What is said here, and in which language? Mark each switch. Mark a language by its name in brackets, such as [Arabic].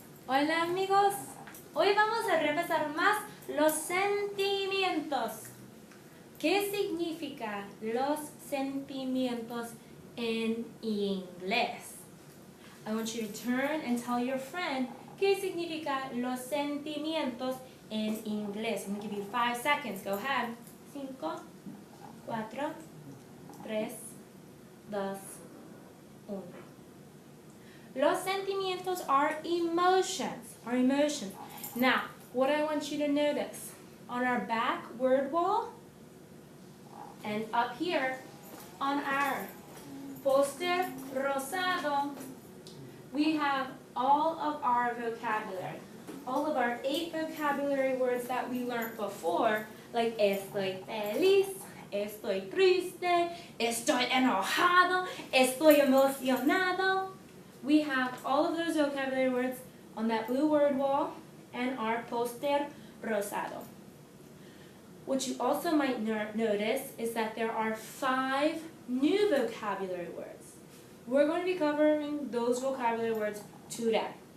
[Spanish] Hola amigos, hoy vamos a repasar más los sentimientos. ¿Qué significa los sentimientos en inglés? [English] I want you to turn and tell your friend [Spanish] ¿qué significa los sentimientos en inglés? [English] I'm going to give you 5 seconds. Go ahead. 5, 4, 3, 2, 1. Los sentimientos are emotions. Now, what I want you to notice, on our back word wall, and up here on our poster rosado, we have all of our vocabulary. All of our 8 vocabulary words that we learned before, like [Spanish] estoy feliz, estoy triste, estoy enojado, estoy emocionado. [English] We have all of those vocabulary words on that blue word wall and our poster rosado. What you also might notice is that there are 5 new vocabulary words. We're going to be covering those vocabulary words today.